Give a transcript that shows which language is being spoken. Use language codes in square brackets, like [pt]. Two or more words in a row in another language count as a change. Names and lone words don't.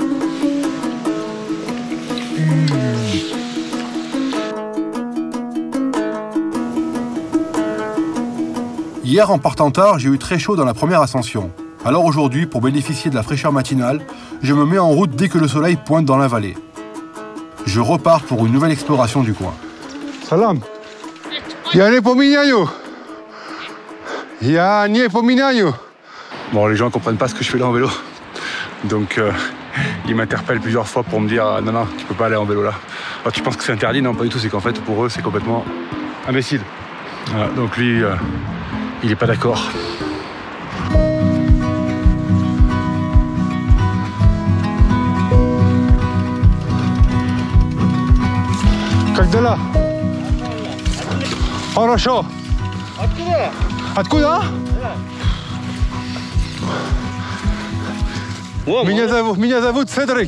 [fr] Hier, en partant tard, j'ai eu très chaud dans la première ascension. Alors aujourd'hui, pour bénéficier de la fraîcheur matinale, je me mets en route dès que le soleil pointe dans la vallée. Je repars pour une nouvelle exploration du coin. Salam. [ru] Я не поменяю. Я не поменяю. [fr] Bon, les gens ne comprennent pas ce que je fais là en vélo. Donc, ils m'interpellent plusieurs fois pour me dire non, non, tu peux pas aller en vélo là. Alors, tu penses que c'est interdit? Non, pas du tout. C'est qu'en fait, pour eux, c'est complètement imbécile. Voilà, donc, lui, il n'est pas d'accord. [ru] Как дела? Хорошо. Откуда? Откуда? Меня зовут Седрик.